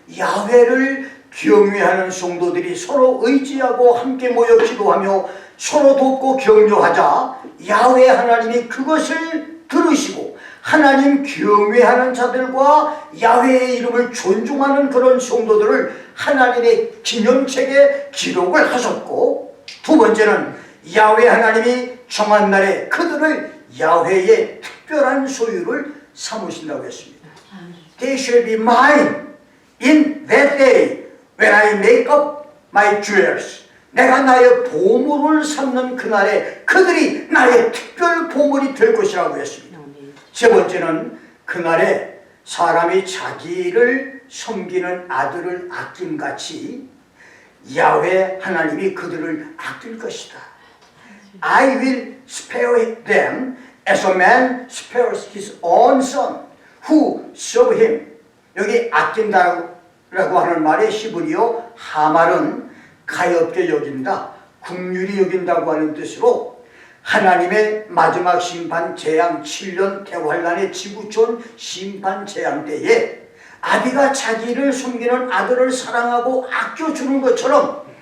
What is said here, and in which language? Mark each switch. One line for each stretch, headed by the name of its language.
Korean: 야훼를 경외하는 성도들이 서로 의지하고 함께 모여 기도하며 서로 돕고 격려하자 야훼 하나님이 그것을 들으시고 하나님 경외하는 자들과 야훼의 이름을 존중하는 그런 성도들을 하나님의 기념책에 기록을 하셨고, 두 번째는 야훼 하나님이 정한 날에 그들을 야훼의 특별한 소유를 삼으신다고 했습니다.
English: They shall be mine in that day when I make up my jewels.
Korean: 내가 나의 보물을 삼는 그날에 그들이 나의 특별 보물이 될 것이라고 했습니다. 세 번째는 그날에 사람이 자기를 섬기는 아들을 아낌같이 야훼 하나님이 그들을 아낄 것이다.
English: I will spare them as a man spares his own son who serve him.
Korean: 여기 아낀다라고 하는 말의 히브리어 하말은 가엾게 여긴다, 긍휼히 여긴다고 하는 뜻으로 하나님의 마지막 심판 재앙 7년 대환란의 지구촌 심판 재앙 때에 아비가 자기를 섬기는 아들을 사랑하고 아껴주는 것처럼